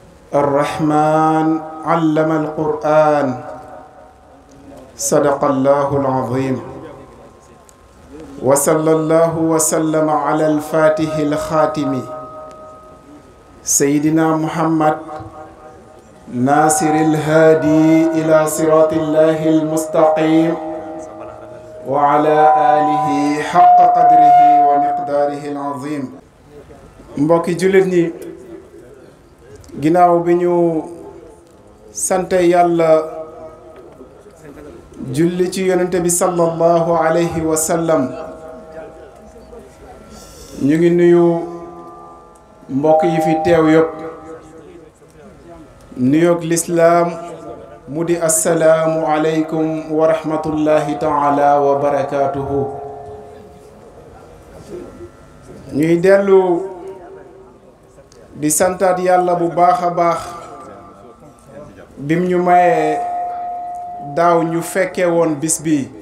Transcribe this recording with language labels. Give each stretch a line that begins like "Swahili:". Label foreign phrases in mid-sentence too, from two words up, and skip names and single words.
Arabic: الرحمن علم القرآن صدق الله العظيم وصلى الله وسلم على الفاتح الخاتم سيدنا محمد ناصر الهادي إلى صراط الله المستقيم وعلى آله حق قدره ومقداره العظيم
Wolof: mbokki jullit ñi ginnaaw bi ñu sante yàlla julli ci yonente bi
Arabic: صلى الله عليه وسلم
Wolof: ñu ngi nuyu mbokk yi fi teew yëpp nuyoog lislaam mu di
Arabic: السلام عليكم ورحمة الله تعالى وبركاته
Wolof: ñuy dellu di santaat yàlla bu baax a baax bim ñu mayee daaw ñu fekke woon bis bi